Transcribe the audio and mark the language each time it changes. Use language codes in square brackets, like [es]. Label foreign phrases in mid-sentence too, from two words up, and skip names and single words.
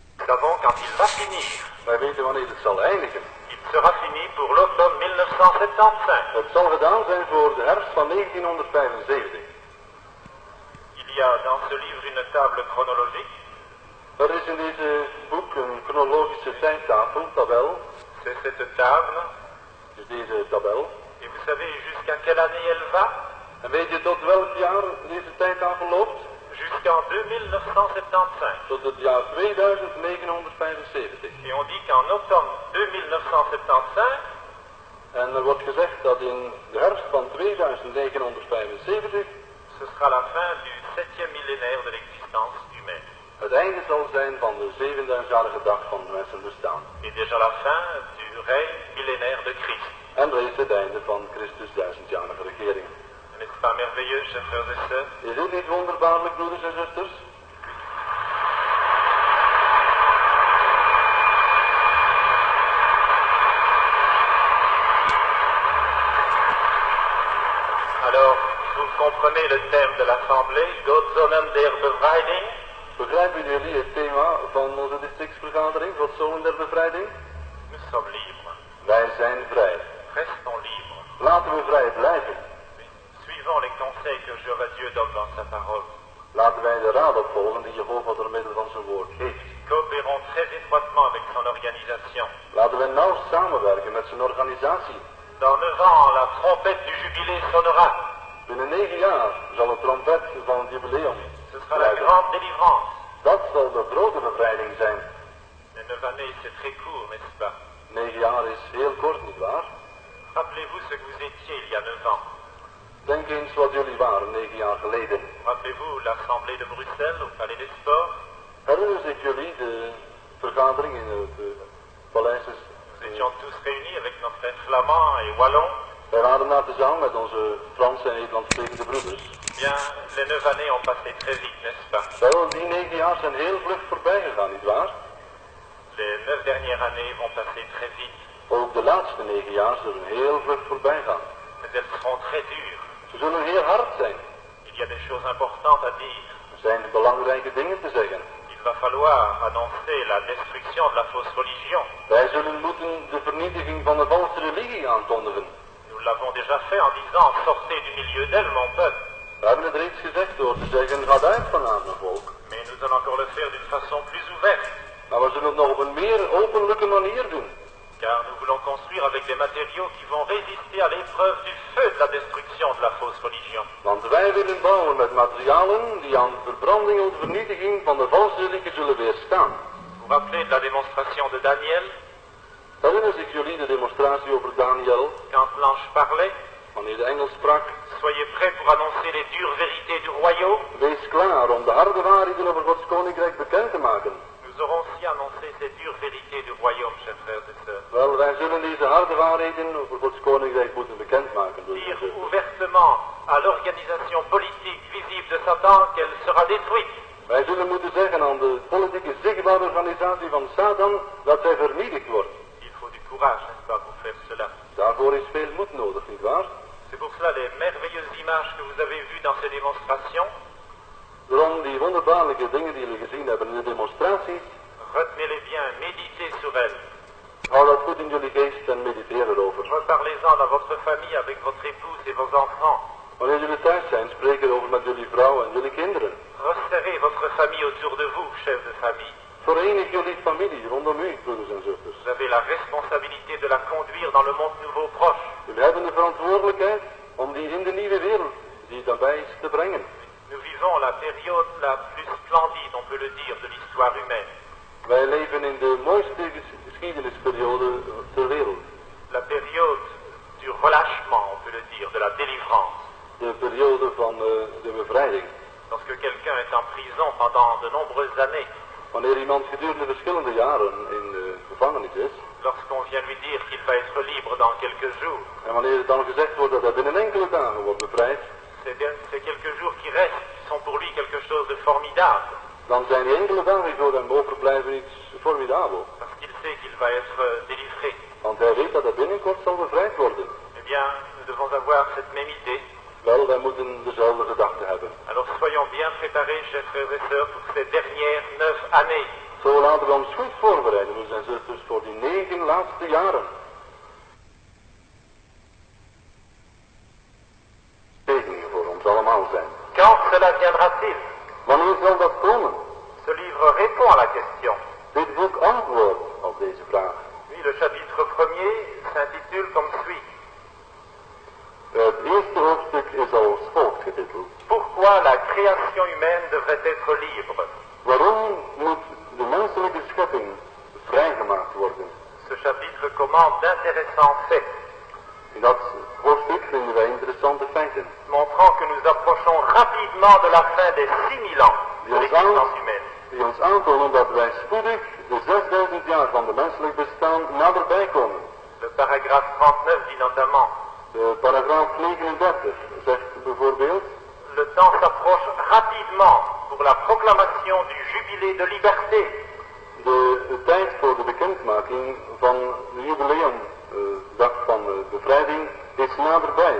[fr] savons quand il va finir. [nl] Wij weten wanneer het zal eindigen. [fr] Il sera fini pour l'automne 1975. [nl] Het zal gedaan zijn voor de herfst van 1975. [fr] Il y a dans ce livre une table chronologique. [nl] Er is in deze boek een chronologische tijdtafel, tabel. [fr] C'est cette table. [nl] Dus deze tabel. [fr] Et vous savez jusqu'à quelle année elle va? [nl] En weet je tot welk jaar deze tijdtafel loopt? [fr] Jusqu'en 2975. [nl] Tot het jaar 2975. [fr] Et on dit qu'en automne 2975, [nl] En er wordt gezegd dat in de herfst van 2975 [fr] ce sera la fin du 7e millénaire de l'existence humaine. [nl] het einde zal zijn van de 7000-jarige dag van het mensenbestaan. [fr] Et déjà la fin du règne millénaire de Christ. [nl] En reeds het einde van Christus 1000-jarige regering. [fr] N'est-ce pas merveilleux, chers frères et sœurs? [nl] Is dit niet wonderbaarlijk, broeders en zusters? [fr] Alors, vous comprenez le thème de l'Assemblée, [nl] Godszonen der Bevrijding. Begrijpen jullie het thema van onze districtsvergadering, Godszonen der Bevrijding? [fr] Nous sommes libres. [nl] Wij zijn vrij. [fr] Restons libres. [nl] Laten we vrij blijven. [fr] Suivons les conseils que Jéhovah Dieu donne dans sa parole. [nl] Laten wij de raad opvolgen die Jehovah door middel van zijn woord geeft. [fr] Coopérons très étroitement avec son organisation. [nl] Laten wij nauw samenwerken met zijn organisatie. [fr] Dans 9 ans, la trompette du jubilé sonnera. [nl] Binnen 9 jaar zal de trompet van het jubileum [fr] Ce sera la [nl] luiden. [fr] grande délivrance. [nl] Dat zal de grote bevrijding zijn. [fr] Les 9 années, c'est très court, n'est-ce pas? [nl] 9 jaar is heel kort, nietwaar? [fr] Rappelez-vous ce que vous étiez il y a 9 ans. [nl] Denk eens wat jullie waren 9 jaar geleden. [fr] Rappelez-vous l'Assemblée de Bruxelles au Palais des Sports. [nl] Herinneren zich jullie de vergadering in het paleis? [fr] Nous étions tous réunis avec nos frères flamands et wallons. [nl] Wij waren daar tezamen met onze Franse en Nederlandssprekende broeders. [fr] Bien, les 9 années ont passé très vite, n'est-ce pas? [nl] Wel, die 9 jaar zijn heel vlug voorbij gegaan, nietwaar? [fr] Les 9 dernières années vont passer très vite, [nl] Ook de laatste 9 jaar zullen heel vlug voorbij gaan. [fr] mais elles seront très dures. [nl] Ze zullen heel hard zijn. [fr] Il y a des choses importantes à dire. [nl] Er zijn belangrijke dingen te zeggen. [fr] Il va falloir annoncer la destruction de la fausse religion. [nl] Wij zullen moeten de vernietiging van de valse religie aankondigen. [fr] Nous l'avons déjà fait en disant, sortez du milieu d'elle, mon peuple. [nl] We hebben het reeds gezegd door te zeggen, ga uit vanavond, mijn volk. [fr] Mais nous allons encore le faire d'une façon plus ouverte, [nl] Maar we zullen het nog op een meer openlijke manier doen. [fr] car nous voulons construire avec des matériaux qui vont résister à l'épreuve du feu de la destruction de la fausse religion. [nl] Want wij willen bouwen met materialen die aan de verbranding of de vernietiging van de valse religie zullen weerstaan. [fr] Vous vous rappelez de la démonstration de Daniel, [nl] Herinneren zich jullie de demonstratie over Daniel, [fr] quand l'ange parlait? [nl] wanneer de engel sprak? [fr] Soyez prêts pour annoncer les dures vérités du royaume. [nl] Wees klaar om de harde waarheden over Gods koninkrijk bekend te maken. [fr] Nous aurons aussi annoncé ces dures vérités du royaume, chers frères et sœurs. [nl] Wel, wij zullen deze harde waarheden over Gods koninkrijk moeten bekendmaken. [fr] Dire ouvertement à l'organisation politique visible de Satan qu'elle sera détruite. [nl] Wij zullen moeten zeggen aan de politieke zichtbare organisatie van Satan dat zij vernietigd wordt. [fr] Il faut du courage, n'est-ce pas, pour faire cela. [nl] Daarvoor is veel moed nodig, nietwaar? [fr] C'est pour cela les merveilleuses images que vous avez vues dans ces démonstrations. [nl] Daarom die wonderbaarlijke dingen die jullie gezien hebben in de demonstratie, [fr] Retenez-les bien, méditez sur elles. [nl] hou dat goed in jullie geest en mediteer erover. [fr] Reparlez-en dans votre famille avec votre épouse et vos enfants. [nl] Wanneer jullie thuis zijn, spreek erover met jullie vrouw en jullie kinderen. [fr] Resserrez votre famille autour de vous, chefs de famille. [nl] Verenig jullie familie rondom u, broeders en zusters. [fr] Vous avez la responsabilité de la conduire dans le monde nouveau proche. [nl] Jullie hebben de verantwoordelijkheid om die in de nieuwe wereld die daarbij is te brengen. [fr] Nous vivons la période la plus splendide, on peut le dire, de l'histoire humaine. [nl] Wij leven in de mooiste geschiedenisperiode ter wereld. [fr] La période du relâchement, on peut le dire, de la délivrance. [nl] De periode van de bevrijding. [fr] Lorsque quelqu'un est en prison pendant de nombreuses années, [nl] Wanneer iemand gedurende verschillende jaren in de gevangenis is, [fr] lorsqu'on vient lui dire qu'il va être libre dans quelques jours, [nl] en wanneer het dan gezegd wordt dat hij binnen enkele dagen wordt bevrijd, [fr] ces quelques jours qui restent sont pour lui quelque chose de formidable, [nl] dan zijn die enkele dagen voor hem overblijven iets formidabel. [fr] parce qu'il sait qu'il va être délivré. [nl] Want hij weet dat hij binnenkort zal bevrijd worden. [fr] Eh bien, nous devons avoir cette même idée. [nl] Wel, wij moeten dezelfde gedachte hebben. [fr] Alors soyons bien préparés, chers frères et sœurs, pour ces dernières 9 années. [nl] Zo laten we ons goed voorbereiden, broers en zusters, voor die 9 laatste jaren. Zegeningen voor ons allemaal zijn. [fr] Quand cela viendra-t-il? [nl] Wanneer zal dat komen? [fr] Ce livre répond à la question. [nl] Dit boek antwoordt op deze vraag. [fr] Oui, le chapitre 1er s'intitule comme suit. [nl] Het eerste hoofdstuk is als volgt getiteld. [fr] Pourquoi la création humaine devrait être libre? [nl] Waarom moet de menselijke schepping vrijgemaakt worden? [fr] Ce chapitre commande d'intéressants faits, [nl] In dat hoofdstuk vinden wij interessante feiten. [fr] montrant que nous approchons rapidement de la fin des 6000 ans de l'existence humaine. [nl] Die ons aantonen dat wij spoedig de 6000 jaar van de menselijk bestaan naderbij komen. [fr] Le paragraphe 39 dit notamment: [nl] De paragraaf 39 zegt bijvoorbeeld: [fr] le temps s'approche rapidement pour la proclamation du jubilé de liberté. [nl] de tijd voor de bekendmaking van de jubileumdag van bevrijding is naderbij.